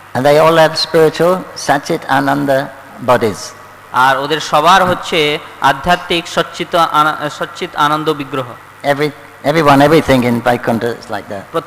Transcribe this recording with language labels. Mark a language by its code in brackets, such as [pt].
[en] And they all have spiritual Satchit Ananda bodies. [bn] আর ওদের সবার হচ্ছে আধ্যাত্মিক সচ্চিত আনন্দ বিগ্রহ। [en] Everyone, everything in Vaikuntha is like that.